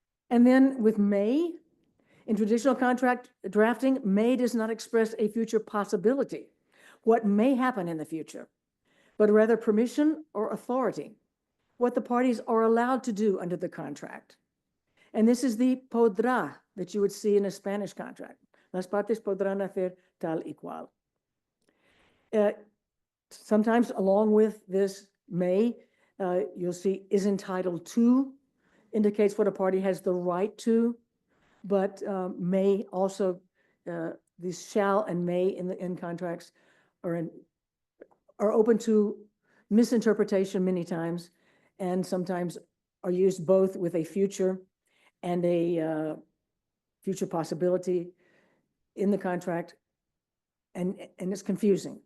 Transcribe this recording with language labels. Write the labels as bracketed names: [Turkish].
[English] And then with may, in traditional contract drafting, may does not express a future possibility, what may happen in the future, but rather permission or authority, what the parties are allowed to do under the contract. And this is the podrá that you would see in a Spanish contract. [Spanish] Las partes podrán hacer tal y cual. [English] Sometimes along with this may, you'll see is entitled to, indicates what a party has the right to, but may also, these shall and may in contracts are open to misinterpretation many times, and sometimes are used both with a future and a future possibility in the contract, and it's confusing.